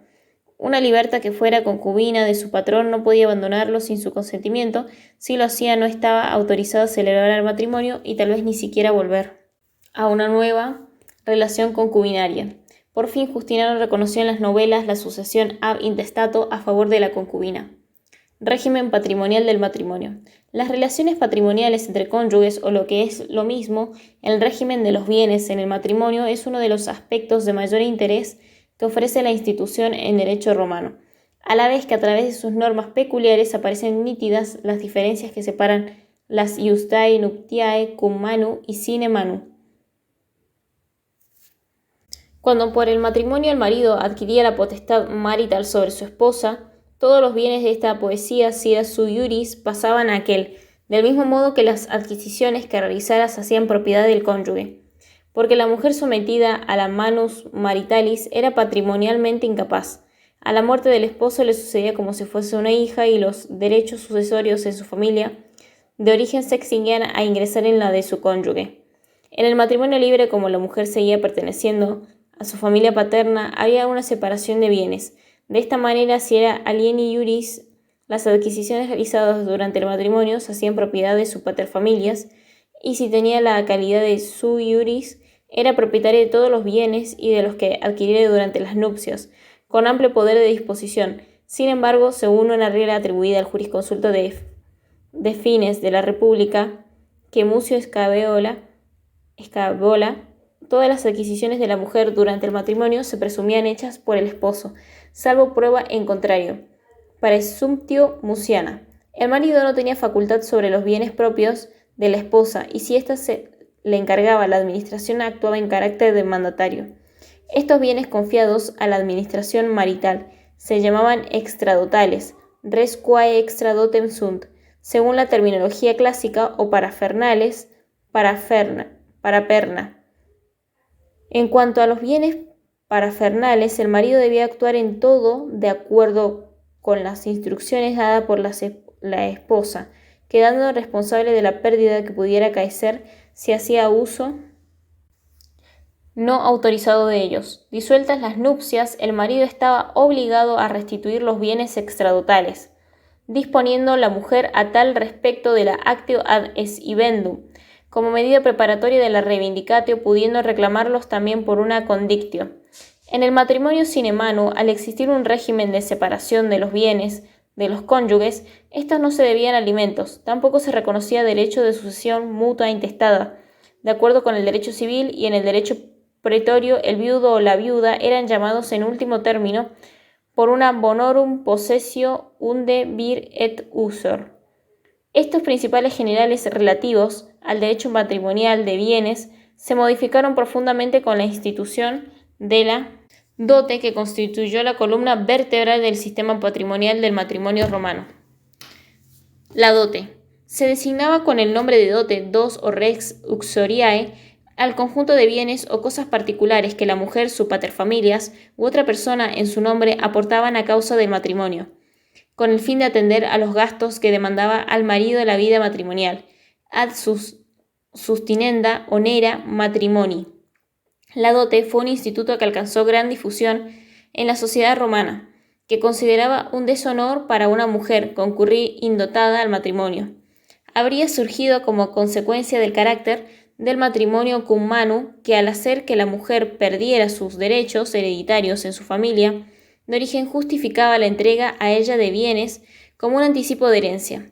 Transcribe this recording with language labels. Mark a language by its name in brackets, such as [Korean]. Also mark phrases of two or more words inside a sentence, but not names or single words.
[Spanish] Una liberta que fuera concubina de su patrón no podía abandonarlo sin su consentimiento. Si lo hacía, no estaba autorizado a celebrar el matrimonio y tal vez ni siquiera volver a una nueva relación concubinaria. Por fin, Justiniano reconoció en las novelas la sucesión [Latin] ab intestato [Spanish] a favor de la concubina. Régimen patrimonial del matrimonio. Las relaciones patrimoniales entre cónyuges, o lo que es lo mismo, el régimen de los bienes en el matrimonio, es uno de los aspectos de mayor interés que ofrece la institución en derecho romano, a la vez que a través de sus normas peculiares aparecen nítidas las diferencias que separan las [Latin] iustae nuptiae cum manu [Spanish] y [Latin] sine manu. [Spanish] Cuando por el matrimonio el marido adquiría la potestad marital sobre su esposa, todos los bienes de esta poesía, si era [Latin] sui iuris, [Spanish] pasaban a aquel, del mismo modo que las adquisiciones que realizara se hacían propiedad del cónyuge, porque la mujer sometida a la [Latin] manus maritalis [Spanish] era patrimonialmente incapaz. A la muerte del esposo le sucedía como si fuese una hija y los derechos sucesorios en su familia de origen se extinguían a ingresar en la de su cónyuge. En el matrimonio libre, como la mujer seguía perteneciendo a su familia paterna, había una separación de bienes. De esta manera, si era [Latin] alieni iuris, [Spanish] las adquisiciones realizadas durante el matrimonio se hacían propiedad de sus paterfamilias, y si tenía la calidad de [Latin] sui iuris, [Spanish] era propietario de todos los bienes y de los que adquiriera durante las nupcias, con amplio poder de disposición. Sin embargo, según una regla atribuida al jurisconsulto de Fines de la República, que Mucio Escabola, todas las adquisiciones de la mujer durante el matrimonio se presumían hechas por el esposo, salvo prueba en contrario. [Latin] Praesumptio Muciana. [Spanish] El marido no tenía facultad sobre los bienes propios de la esposa, y si ésta le encargaba la administración, actuaba en carácter de mandatario. Estos bienes confiados a la administración marital se llamaban extradotales, [Latin] res quae extradotem sunt, [Spanish] según la terminología clásica, o parafernales, paraperna. En cuanto a los bienes parafernales, el marido debía actuar en todo de acuerdo con las instrucciones dadas por la esposa, quedando responsable de la pérdida que pudiera acaecer si hacía uso no autorizado de ellos. Disueltas las nupcias, el marido estaba obligado a restituir los bienes extradotales, disponiendo la mujer a tal respecto de la [Latin] actio ad esibendum, [Spanish] como medida preparatoria de la reivindicatio, pudiendo reclamarlos también por una condictio. En el matrimonio [Latin] sine manu, [Spanish] al existir un régimen de separación de los bienes de los cónyuges, estos no se debían alimentos, tampoco se reconocía derecho de sucesión mutua intestada. De acuerdo con el derecho civil y en el derecho pretorio, el viudo o la viuda eran llamados en último término por una [Latin] bonorum possessio unde vir et usor. [Spanish] Estos principales generales relativos al derecho matrimonial de bienes se modificaron profundamente con la institución de la dote, que constituyó la columna vertebral del sistema patrimonial del matrimonio romano. La dote se designaba con el nombre de dote, dos o [Latin] rex uxoriae, [Spanish] al conjunto de bienes o cosas particulares que la mujer, su paterfamilias u otra persona en su nombre aportaban a causa del matrimonio, con el fin de atender a los gastos que demandaba al marido la vida matrimonial, [Latin] ad sustinenda onera matrimoni. [Spanish] La dote fue un instituto que alcanzó gran difusión en la sociedad romana, que consideraba un deshonor para una mujer concurrir indotada al matrimonio. Habría surgido como consecuencia del carácter del matrimonio [Latin] cum manu, [Spanish] que al hacer que la mujer perdiera sus derechos hereditarios en su familia, de origen justificaba la entrega a ella de bienes como un anticipo de herencia.